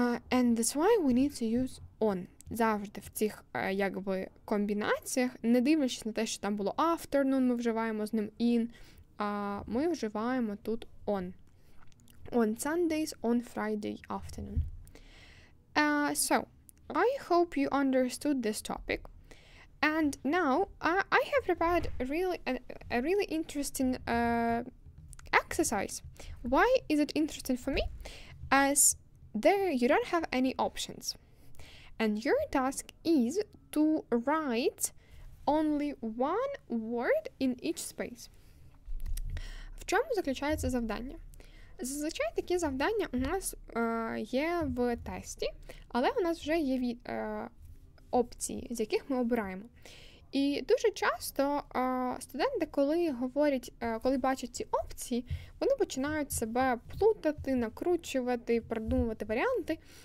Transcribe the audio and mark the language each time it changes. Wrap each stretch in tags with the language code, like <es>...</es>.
<en>And that's why we need to use on.</en> <uk>Завжди в цих комбінаціях, не дивлячись на те, що там було afternoon, ми вживаємо з ним in, а ми вживаємо тут on.</uk> <en>On Sundays, on Friday afternoon. So, I hope you understood this topic. And now, I have prepared a really interesting exercise. Why is it interesting for me? As there you don't have any options. And your task is to write only one word in each space.</en> <uk>В чому заключається завдання? Зазвичай такі завдання у нас є в тесті, але у нас вже є опції, з яких ми обираємо. І дуже часто студенти, коли бачать ці опції, вони починають себе плутати, накручувати, придумувати варіанти.</uk>